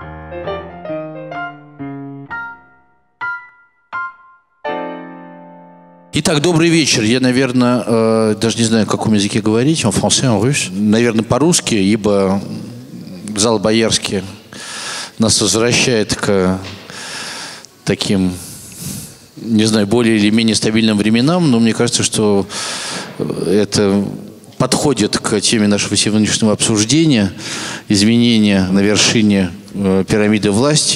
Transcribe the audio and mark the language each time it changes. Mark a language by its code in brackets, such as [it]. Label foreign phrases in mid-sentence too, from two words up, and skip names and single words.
[ru] Итак, добрый вечер. Я, наверное, даже не знаю, в каком языке говорить, [fr] en français, en russe. [ru] Наверное, по-русски, ибо зал Боярский нас возвращает к таким, не знаю, более или менее стабильным временам, но мне кажется, что это подходит к теме нашего сегодняшнего обсуждения, изменения на вершине пирамиды власти.